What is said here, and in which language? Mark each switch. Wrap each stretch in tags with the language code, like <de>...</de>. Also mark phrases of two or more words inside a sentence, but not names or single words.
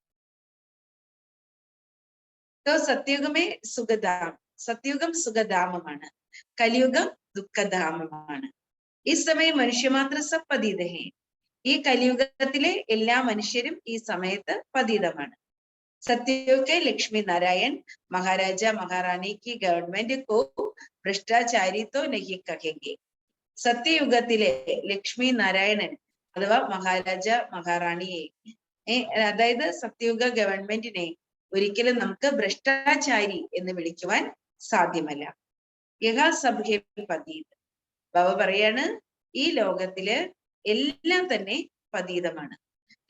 <hi>सतयुग में सुखधाम.</hi> <ml>സത്യുഗം സുഖധാമമാണ്, കലിയുഗം ദുഃഖധാമമാണ്. ഈ സമയം</ml> <hi>मनुष्यमात्र सब पतित है.</hi> <ml>ഈ കലിയുഗത്തിലെ എല്ലാ മനുഷ്യരും ഈ സമയത്ത് പതീതമാണ്.</ml> <hi>सत्युग के लक्ष्मी नारायण महाराजा महारानी की गवर्नमेंट को भ्रष्टाचारी तो नहीं कहेंगे.</hi> <ml>സത്യയുഗത്തിലെ ലക്ഷ്മി നാരായണൻ അഥവാ മഹാരാജ മഹാറാണിയെ അതായത് സത്യയുഗ ഗവൺമെന്റിനെ ഒരിക്കലും നമുക്ക് ഭ്രഷ്ടാചാരി എന്ന് വിളിക്കുവാൻ സാധ്യമല്ല.</ml> <hi>यहाँ सब है पतित.</hi> <ml>ബാബ പറയാണ് ഈ ലോകത്തില് എല്ലാം തന്നെ പതീതമാണ് അല്ലെ.</ml>